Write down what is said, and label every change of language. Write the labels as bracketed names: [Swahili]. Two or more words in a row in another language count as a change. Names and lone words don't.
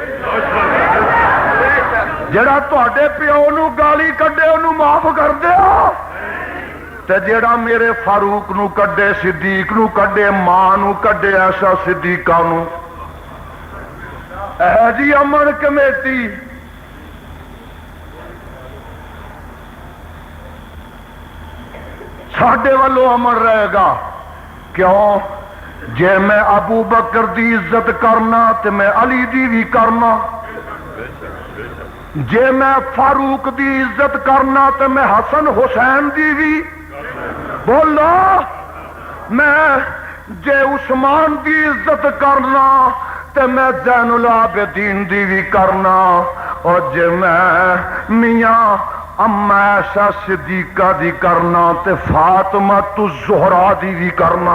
[Punjabi] جڑا تواڈے پیو نو گالی کڈے انہوں معاف کر دیو، تے جڑا میرے فاروق نو کڈے، صدیق نو کڈے، ماں نو کڈے ایسا صدیقہ نو، اے جی امن کمیٹی ساڈے والوں امن رہے گا۔ کیوں؟ جے میں ابو بکر دی عزت کرنا تے میں علی دی بھی کرنا، جے میں فاروق دی عزت کرنا تے میں حسن حسین دی بھی، بولو میں جے عثمان دی عزت کرنا تے میں زین العابدین دی بھی کرنا، اور جے میں میاں اما ایسا صدیقہ دی کرنا تے فاطمہ تو زہرا دی بھی کرنا.